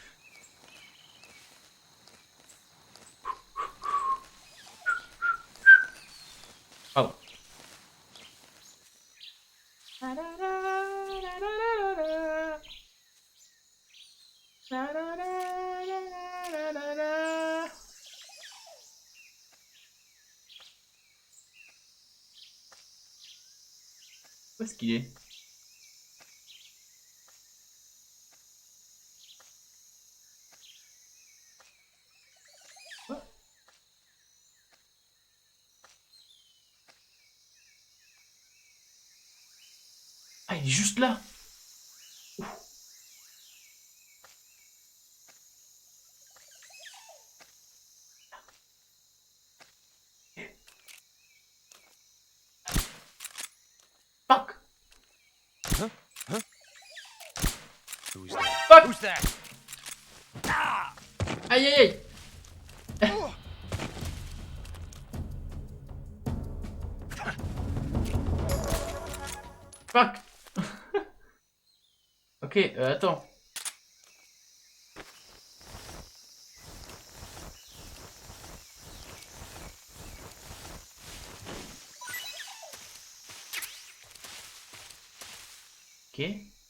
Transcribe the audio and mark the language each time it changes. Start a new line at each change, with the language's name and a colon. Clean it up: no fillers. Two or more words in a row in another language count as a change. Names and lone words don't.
French: Pardon. La la la la la la la. La la la la la la la. Où est-ce qu'il est? Quoi? Ah, il est juste là.
English: Fuck. Who's that? Fuck. Who's that?
French: Aïe aïe aïe.
English: Fuck.
French: Ok, attends. Ok.